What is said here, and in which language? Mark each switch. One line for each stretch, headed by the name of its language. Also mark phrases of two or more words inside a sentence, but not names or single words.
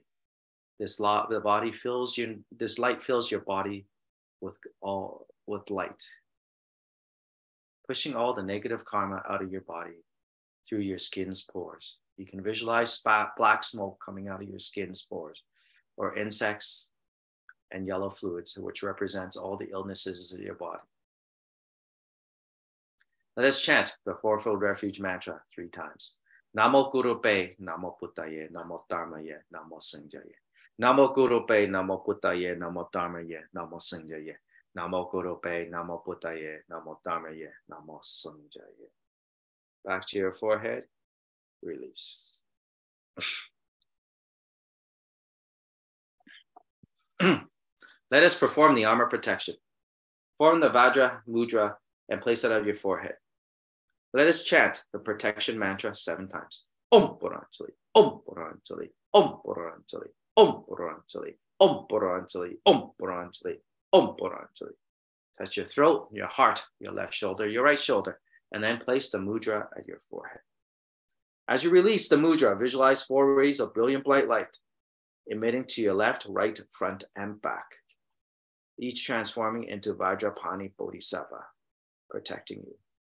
English: This light fills your body with light, pushing all the negative karma out of your body through your skin's pores. You can visualize black smoke coming out of your skin's pores, or insects and yellow fluids, which represents all the illnesses of your body. Let us chant the 4-fold refuge mantra 3 times.
Sanskrit: Namo Gurupe, Namo Buddhaye, Namo Dharmaye, Namo Sheng-Yen. Namo Gurupe, Namo Buddhaye, Namo Dharmaye, Namo Sheng-Yen. Namo Gurupe, Namo Buddhaye, Namo Dharmaye, Namo Sheng-Yen.
English: Back to your forehead, release. Let us perform the armor protection. Form the Vajra mudra and place it on your forehead. Let us chant the protection mantra 7 times.
Sanskrit: Om Puranjali, Om Puranjali, Om Puranjali, Om Puranjali, Om Puranjali, Om Puranjali, Om Puranjali.
English: Touch your throat, your heart, your left shoulder, your right shoulder, and then place the mudra at your forehead. As you release the mudra, visualize 4 rays of brilliant bright light emitting to your left, right, front, and back, each transforming into Vajrapani Bodhisattva, protecting you.